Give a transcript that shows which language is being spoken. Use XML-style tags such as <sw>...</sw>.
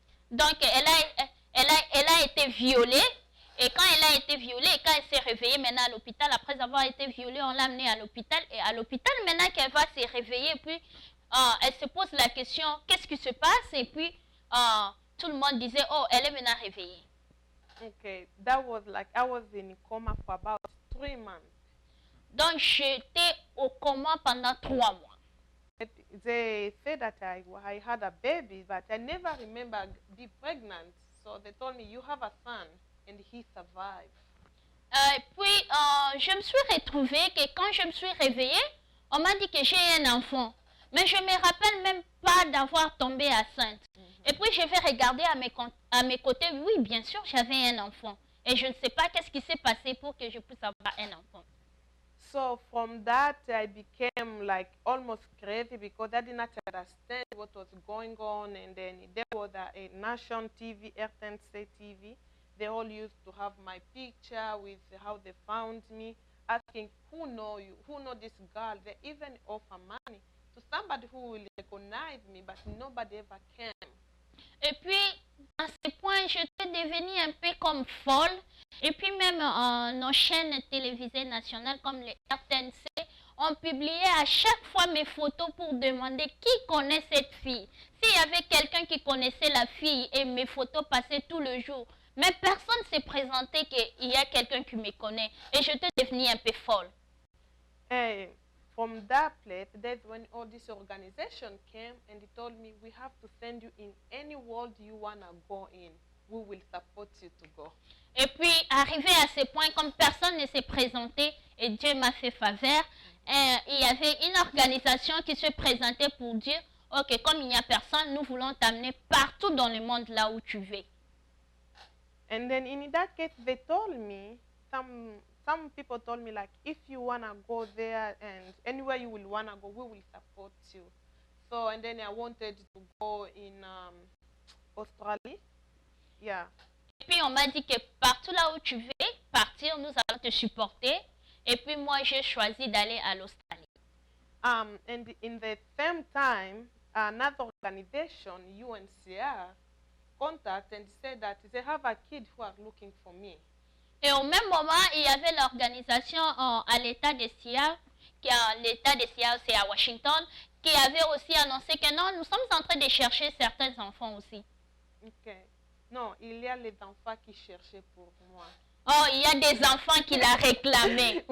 <fr>Donc, elle a été violée Et quand elle a été violée, quand elle s'est réveillée maintenant à l'hôpital, après avoir été violée, on l'a amenée à l'hôpital. Et à l'hôpital, maintenant qu'elle va se réveiller, puis elle se pose la question, qu'est-ce qui se passe? Et puis tout le monde disait, oh, elle est maintenant réveillée.</fr> <en>Okay, that was like, I was in coma for about 3 months.</en> <fr>Donc j'étais au coma pendant 3 mois.</fr> <en>They said that I had a baby, but I never remember being pregnant. So they told me, you have a son, and he survived.</en> <fr>Puis je me suis retrouvée que quand je me suis réveillée, on m'a dit que j'ai un enfant. Mais je ne me rappelle même pas d'avoir tombé enceinte. Et puis je vais regarder à mes côtés, oui, bien sûr, j'avais un enfant. Et je ne sais pas qu'est-ce qui s'est passé pour que je puisse avoir un enfant.</fr> <en>So from that, I became like almost crazy because I did not understand what was going on. And then there was a national TV, RTNC TV. They all used to have my picture with how they found me, asking who know you, who know this girl. They even offer money to somebody who will recognize me, but nobody ever came.</en> <fr>Et puis, à ce point, j'étais devenue un peu comme folle. Et puis même nos chaînes télévisées nationales comme les RTNC ont publié à chaque fois mes photos pour demander qui connaît cette fille. S'il y avait quelqu'un qui connaissait la fille et mes photos passaient tout le jour, mais personne ne s'est présenté qu'il y a quelqu'un qui me connaît. Et j'étais devenue un peu folle.</fr> <en>Hey, from that place, that's when all this organization came and they told me, we have to send you in any world you want to go in. We will support you to go.</en> <fr>Et puis, arrivé à ce point, comme personne ne s'est présenté, et Dieu m'a fait faveur, il y avait une organisation qui se présentait pour dire, ok, comme il n'y a personne, nous voulons t'amener partout dans le monde là où tu veux.</fr> <en>And then in that case, they told me, some people told me, like, if you want to go there and anywhere you will want to go, we will support you. So, and then I wanted to go in Australia. Yeah.</en> <fr>Et puis on m'a dit que partout là où tu veux partir, nous allons te supporter. Et puis moi, j'ai choisi d'aller à l'Australie.</fr> <en>And in the same time, another organization, UNCR, contacted and said that they have a kid who are looking for me.</en> <fr>Et au même moment, il y avait l'organisation à l'État de Seattle, l'État de Seattle, c'est à Washington, qui avait aussi annoncé que non, nous sommes en train de chercher certains enfants aussi.</fr> <en>Okay.</en> <fr>Non, il y a les enfants qui cherchaient pour moi. Oh, il y a des enfants qui l'a réclamé.</fr>